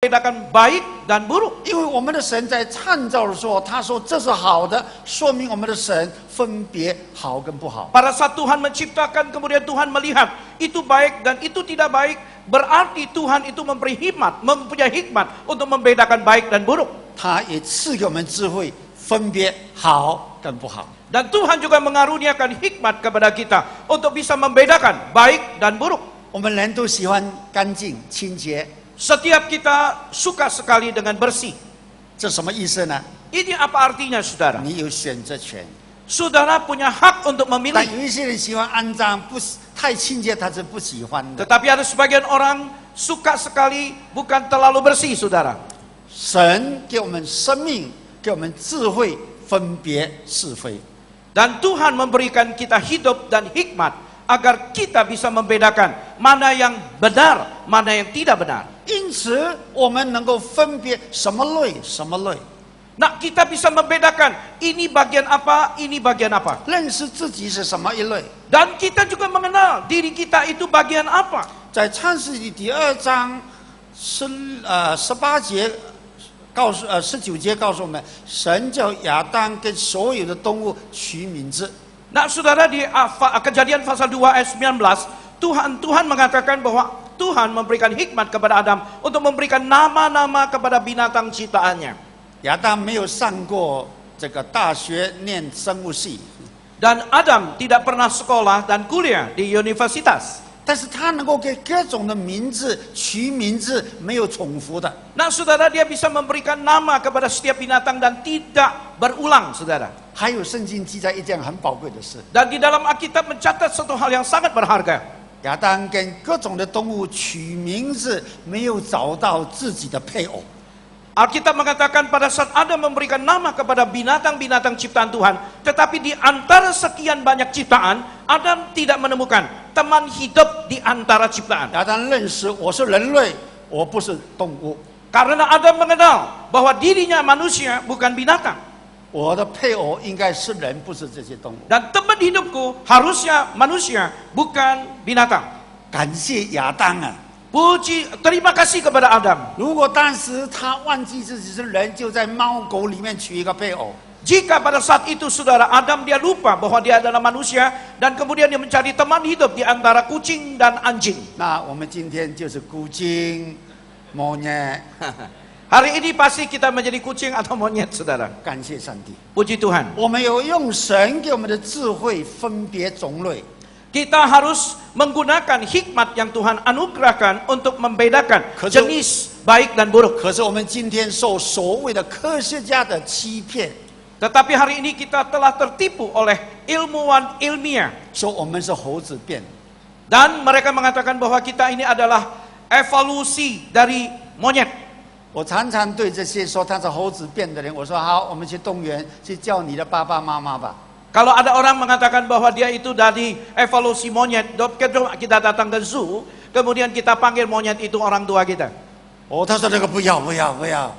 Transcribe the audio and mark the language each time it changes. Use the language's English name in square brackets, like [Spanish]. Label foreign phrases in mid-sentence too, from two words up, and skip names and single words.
[Indonesian] membedakan baik dan buruk. [Chinese] 因为我们的神在创造的时候，他说这是好的，说明我们的神分别好跟不好。 [Indonesian] Pada saat Tuhan menciptakan, kemudian Tuhan melihat itu baik dan itu tidak baik, berarti Tuhan itu mempunyai hikmat untuk membedakan baik dan buruk. [Chinese] 他也赐给我们智慧，分别好跟不好。 [Indonesian] Dan Tuhan juga mengaruniakan hikmat kepada kita untuk bisa membedakan baik dan buruk. [Chinese] 我们人都喜欢干净清洁， [Indonesian] Setiap kita suka sekali dengan bersih. [Chinese] 这什么意思呢？ [Indonesian] Ini apa artinya, saudara? [Chinese] 你有选择权。 [Indonesian] Saudara punya hak untuk [Chinese] 但 [Indonesian] memilih. [Chinese] 有一些人喜欢肮脏，不是太清洁，他是不喜欢的。 [Indonesian] Tetapi ada sebagian orang suka sekali bukan terlalu bersih, saudara. [Chinese] 神给我们生命，给我们智慧，分别是非。 [Indonesian] Dan Tuhan memberikan kita hidup dan hikmat agar kita bisa membedakan mana yang benar, mana yang tidak benar. [Chinese] 因此，我们能够分别什么类，什么类， [Indonesian] Nah, kita bisa membedakan ini bagian apa, ini bagian apa. [Chinese] 认识自己是什么一类。 [Indonesian] Dan kita juga mengenal diri kita itu bagian apa. [Chinese] 在创世纪第2章18节19节告诉我们，神叫亚当跟所有的动物取名字。 [Indonesian] Nah, saudara, di Kejadian pasal 2 ayat 19, Tuhan mengatakan bahwa Tuhan memberikan hikmat kepada Adam untuk memberikan nama-nama kepada binatang ciptaannya. [Chinese] 亚当没有上过这个大学念生物系， [Indonesian] Dan Adam tidak pernah sekolah dan kuliah di universitas. [Chinese] 但是他能够给各种的名字取名字，没有重复的。 [Indonesian] Nah, saudara, dia bisa memberikan nama kepada setiap binatang dan tidak berulang, saudara. [Chinese] 还有圣经记载一件很宝贵的事： [Indonesian] Dan di dalam Alkitab mencatat satu hal yang sangat berharga. [Chinese] 亚当跟各种的动物取名字，没有找到自己的配偶。 [Indonesian] Alkitab mengatakan pada saat Adam memberikan nama kepada binatang-binatang ciptaan Tuhan, tetapi di antara sekian banyak ciptaan, Adam tidak menemukan teman hidup di antara ciptaan. [Chinese] 亚当认识我是人类，我不是动物， [Indonesian] Karena Adam mengenal bahwa dirinya manusia bukan binatang. [Chinese] 我的配偶应该是人，不是这些动物。 [Indonesian] Dan teman hidupku harusnya manusia, bukan binatang. [Chinese] 感谢亚当啊！ [Indonesian] Terima kasih kepada Adam. [Chinese] 如果当时他忘记自己是人，就在猫狗里面取一个配偶， [Indonesian] Jika pada saat itu saudara Adam dia lupa bahwa dia adalah manusia dan kemudian dia mencari teman hidup di antara kucing dan anjing. [Chinese] 那我们今天就是孤精、monyet。 [Indonesian] Hari ini pasti kita menjadi kucing atau monyet, saudara. [Chinese] 感谢上帝， [Indonesian] Puji Tuhan. [Chinese] 我们有用神给我们的智慧分别种类。 [Indonesian] Kita harus menggunakan hikmat yang Tuhan anugerahkan untuk membedakan jenis baik dan buruk. [Chinese] 可是我们今天受所谓的科学家的欺骗， [Indonesian] Tetapi hari ini kita telah tertipu oleh ilmuwan ilmiah. [Chinese] 说我们是猴子变。 [Indonesian] Dan mereka mengatakan bahwa kita ini adalah evolusi dari monyet. [Chinese] 我常常对这些说他是猴子变的人，我说好，我们去动物园去叫你的爸爸妈妈吧。 [Indonesian] Kalau ada orang mengatakan bahwa dia itu dari evolusi monyet, kita datang ke zoo, kemudian kita panggil monyet itu orang tua kita. [Chinese] 哦，他说那个不要不要不要，